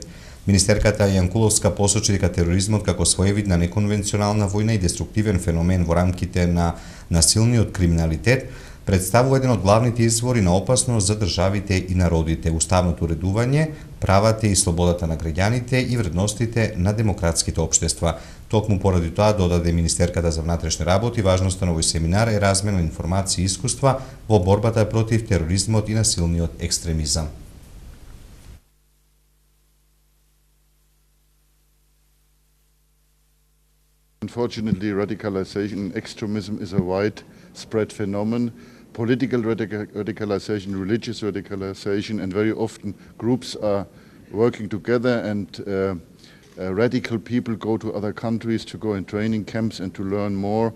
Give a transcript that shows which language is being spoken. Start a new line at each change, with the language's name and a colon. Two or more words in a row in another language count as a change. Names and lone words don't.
Macedonian: Министерката Јанкуловска посочи дека тероризмот како своевидна неконвенционална војна и деструктивен феномен во рамките на насилниот криминалитет представува еден од главните извори на опасност за државите и народите, уставното уредување, правата и слободата на граѓаните и вредностите на демократските општества. Токму поради тоа, додаде министерката за внатрешни работи, важноста на овој семинар е размена на информации и искуства во борбата против тероризмот и насилниот екстремизам.
English: Unfortunately, radicalization and extremism is a widespread phenomenon. Political radicalization, religious radicalization, and very often groups are working together and radical people go to other countries to go in training camps and to learn more.